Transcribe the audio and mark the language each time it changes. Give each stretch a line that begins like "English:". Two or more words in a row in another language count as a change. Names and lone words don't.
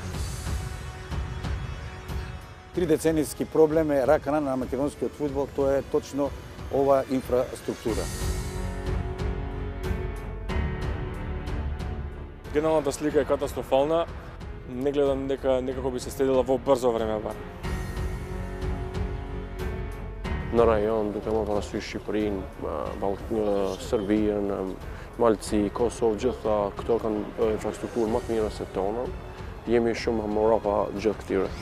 Macedonian: 3 деценијски проблем е рак рана на македонскиот фудбал, тоа е точно ова инфраструктура. Генералната слика е катастрофална. Не гледам дека некако би се следила во брзо време бар.
Albanian: Në rajon, duke më parasysh Shqipërinë, Sërbinë, Malci, Kosovë, gjitha këto kanë infrastrukturë më të mira se tona. Jemi shumë më rapa gjithë këtyre.